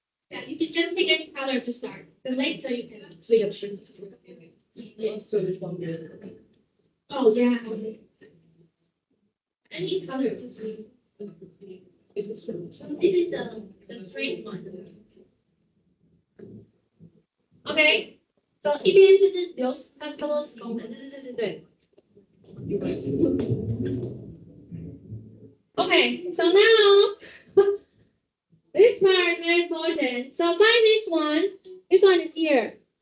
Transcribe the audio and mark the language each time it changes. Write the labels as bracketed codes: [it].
[en] Yeah, you can just pick any color to start. The later you can switch. Yes, so this one. Oh yeah. Any color. This is the straight one. Okay. [zh] So 一边就是留差不多10公分，对。 [en] Okay, so now this part is very important. So find this one. This one is here.